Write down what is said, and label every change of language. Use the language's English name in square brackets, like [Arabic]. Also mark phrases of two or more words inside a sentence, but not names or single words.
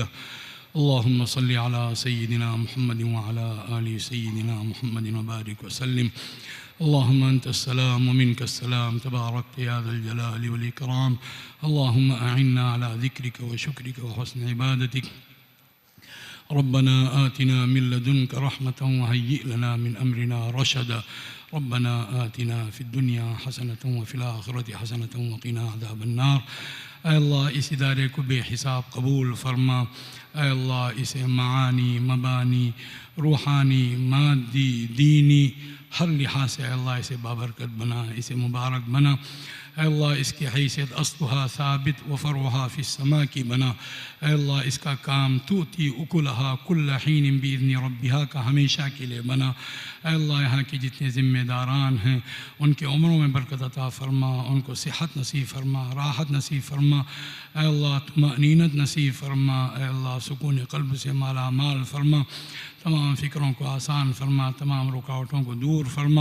[Arabic] اللهم صل على سيدنا محمد وعلى آل سيدنا محمد وبارك وسلم. اللهم أنت السلام ومنك السلام تباركت يا ذا الجلال والإكرام. اللهم أعنا على ذكرك وشكرك وحسن عبادتك. ربنا آتنا من لدنك رحمة وهيئ لنا من أمرنا رشدا. ربنا آتنا في الدنيا حسنة وفي الآخرة حسنة وقنا عذاب النار. [Urdu] اے اللہ اس ادارے کو بے حساب قبول فرما. اے اللہ اسے معانی، مبانی، روحانی، مادی، دینی ہر لحاظ سے اللہ اسے بابرکت بنا، اسے مبارک بنا. اللہ اس کی حیثیت [Arabic] أصلها ثابت وفرعها في السماء [Urdu] کی بنا. اللہ اس کا کام [Arabic] تؤتي أكلها كل حين بإذن ربها [Urdu] کا ہمیشہ کے لیے بنا. اللہ یہاں کے جتنے ذمہ داران ہیں ان کے عمروں میں برکت عطا فرما، ان کو صحت نصیب فرما، راحت نصیب فرما, राहत नसीब फ़रमा। اللہ طمانینت نصیب فرما۔ اللہ سکون قلب سے مالا مال فرما. تمام فکروں کو آسان فرما، تمام رکاوٹوں کو دور فرما.